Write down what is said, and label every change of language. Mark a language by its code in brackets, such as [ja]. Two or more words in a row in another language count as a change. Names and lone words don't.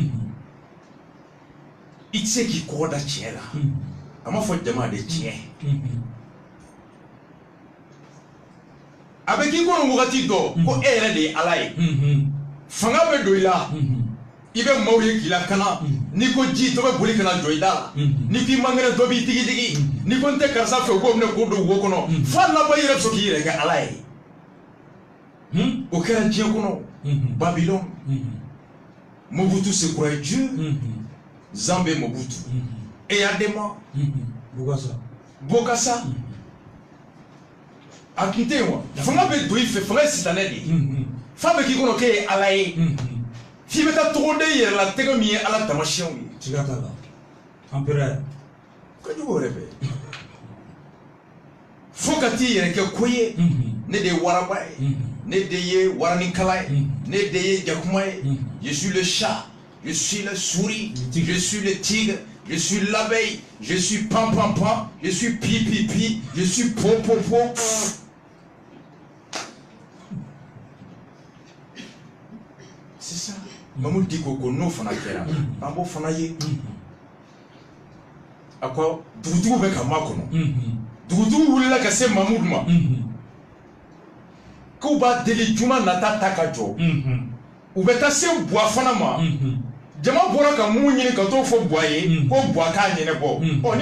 [bm] i tɛ se k'i kɔgɔ da tiɲɛ la a ma fɔ jama de tiɲɛ a bɛ k'i kɔnɔ wagati dɔ ko e yɛrɛ de ye Ala ye fanga bɛ don i la i bɛ maaw ye k'i lakana n'i ko ji dɔ bɛ boli ka na jɔ i da la n'i k'i mangɛrɛ dɔ b'i digi digi n'i ko n tɛ karisa fɛ k'o minɛ k'o don wo kɔnɔ f'a laban i yɛrɛ bɛ sɔn k'i yɛrɛ kɛ Ala ye o kɛra diɲɛ kɔnɔ Babylone Mobutu [fr] se croyait Dieu [bm] Zambé Mobutu Eyadema Bokassa a tun tɛ yen wa fanga bɛ don i fɛ fanga ye sitanɛ de ye f'a bɛ k'i kɔnɔ k'e ye Ala ye f'i bɛ taa tɔgɔ da i yɛrɛ la tɛgɛ min ye Ala taamasiyɛnw ye siga t'a la empereur ka jugu yɛrɛ bɛ fo ka t'i yɛrɛ kɛ ko ye ne de ye waraba ye ne de ye waranikala ye ne de ye jakuma ye [fr] je suis le chat je suis la souris je suis le tigre je suis l'abeille je suis pan pan pan je suis pi pi pi je suis po po po c'est ça [bm] Mamadou Diko ko n'o fana kɛra an b'o fana ye a ko dugutigiw bɛ ka makɔnɔ dugutigiw wulila ka se Mamadou ma k'u b'a deli juma nata ta ka jɔ u bɛ taa se buwa fana ma jama bɔra ka mun ɲini ka t'o fɔ buwa ye ko buwa k'a ɲɛnabɔ ni